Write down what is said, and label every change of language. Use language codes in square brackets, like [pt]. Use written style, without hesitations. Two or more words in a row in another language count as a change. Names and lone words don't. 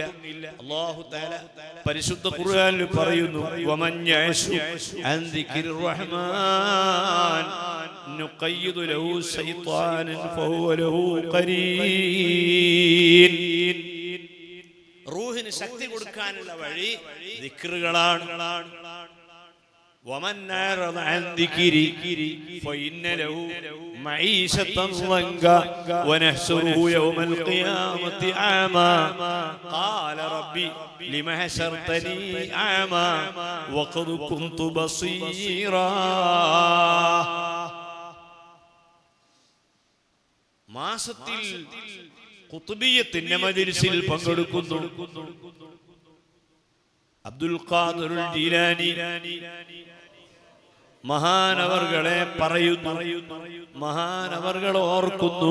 [ml] അല്ലാഹു തആല പരിശുദ്ധ ഖുർആനിൽ പറയുന്നു, [ar] ومن يعش عن ذكر الرحمن نقيض له شيطانا فهو له قرين. [ml] റൂഹിന് ശക്തി കൊടുക്കാനുള്ള വഴി ദിക്റുകളാണ്. [ar] ومن أعرض عن ذكري فإن له معيشة ضنكا ونحشره يوم القيامة أعمى قال ربي لم حشرتني أعمى وقد كنت بصيرا. [ml] മാസത്തിൽ ഖുത്ബിയ്യത്തിന്റെ മജ്‌ലിസിൽ പങ്കെടുക്കുന്നു അബ്ദുൽ ഖാദിറുൽ ജീലാനി മഹാനവർകളെ പറയുന്നു, മഹാനവർകൾ ഓർക്കുന്നു.